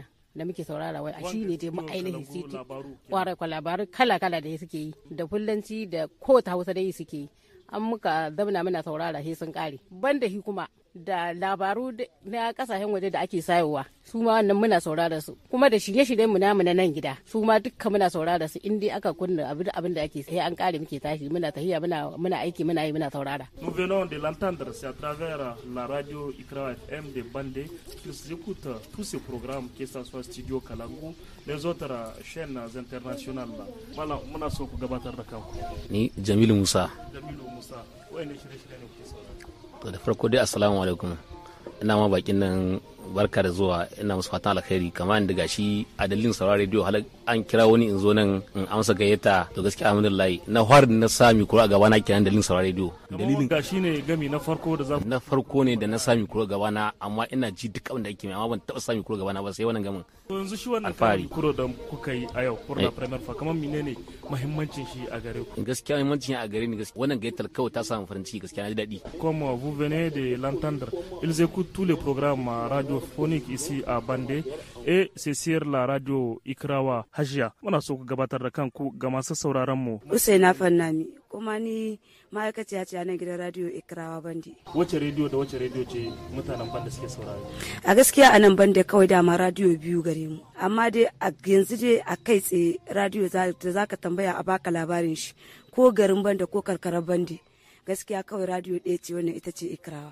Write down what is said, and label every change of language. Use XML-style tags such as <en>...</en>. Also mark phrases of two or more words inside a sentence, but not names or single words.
<ha>Da muke saurara wai a shi ne dai ainihin siti kwarai kwa labaru kala-kala da suke yi da fullanci da kowace hausa da suke yi an muka zamana muna saurara sai sun kare banda shi kuma da labaru na kasashen waje da ake sayowa su ma wannan muna saurara su kuma da shirye-shiryen mu namu na nan gida su ma dukkan muna saurara su in dai aka kunna abin da ake sai an kare muke tashi muna tahiya muna aiki muna saurara.</ha> <fr>Nous venons de l'entendre, c'est à travers la radio Ikra FM de Bandé qu'ils écoutent tous ces programmes, que ce soit Studio Kalangu, les autres chaînes internationales. Voilà,</fr> <ha>muna so ku gabatar da kanku. Ni Jamilu Musa. Wani shirye-shirye ne kuke saurara? To da farko dai</ha> <ar>السلام عليكم,</ar> <ha>ina ma bakin nan barka da zuwa, ina musu fatan alkhairi kamar da gashi a dalilin sauraron rediyo har an kira wani in zo nan in amsa gayyata. To gaskiya alhamdulillah na har na sami kura a gaba na kiran dalilin sauraron rediyo. Dalilin gashi ne gami na farko da za na farko ne da na sami kura gaba na, amma ina ji duk abin da ake mai amma ban taba sami kura gaba na ba sai wannan gamin. To yanzu shi wannan kari kuro da kuka yi a yau</ha> <fr>pour la première fois</fr> <ha>kamar menene muhimmancin shi a gare ku? Gaskiya muhimmancin a gare ni gaskiya wannan gayyatar kawai ta samu farin ciki, gaskiya na ji daɗi.</ha> <fr>Comme vous venez de l'entendre, ils écoutent tous les programmes radiophoniques ici à Bandé et c'est sur la radio Ikrawa.</fr> <ha>Hajiya, muna so ku gabatar da kanku ga masu sauraron mu. Usaina Fannami, kuma ni ma'aikaciya ce a nan gidan radio Ikrawa Bande. Wace rediyo da wace rediyo ce mutanen Bande suke saurari? A gaskiya a nan Bande kawai dama radio biyu gare mu, amma dai a yanzu dai a kai tsaye radio da za ka tambaya a baka labarin shi ko garin Bande ko karkarar Bande, gaskiya kawai radio ɗaya ce wannan ita ce Ikrawa.</ha>